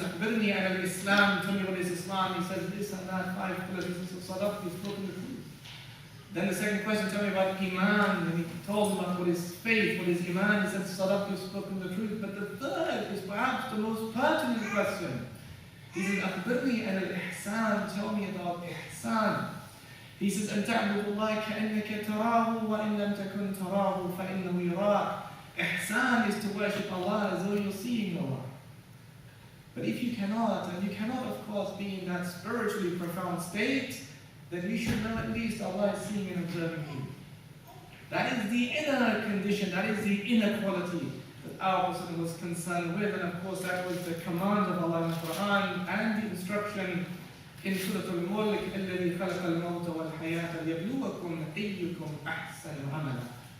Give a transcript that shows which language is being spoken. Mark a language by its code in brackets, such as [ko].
[ar] Akhbirni ala Islam, [en] tell me what is Islam. He says this and that, 5 pillars, this is sadaq, he's spoken the truth. Then the second question, tell me about Iman. And he told him about what is faith, what is Iman. He said, sadaq, you've spoken the truth. But the third is perhaps the most pertinent question. He says, [ar] Akhbirni ala al-ihsan, [en] tell me about ihsan. He says, [ar] أن تعبد الله كأنك تراه وإن لم تكن تراه فإنه يراك. [en] Ihsan is to worship Allah as though you're seeing Allah. But if you cannot, and you cannot of course be in that spiritually profound state, then you should know at least Allah is seeing and observing you. That is the inner condition, that is the inner quality that our Prophet was concerned with. And of course that was the command of Allah in the Quran and the instruction in Surah Al-Mulk, [ar] الَّذِي خَلَقَ الْمَوْتَ وَالْحَيَاةَ لِيَبْلُوَكُمْ أَيُّكُمْ أَحْسَنُ عَمَلًا.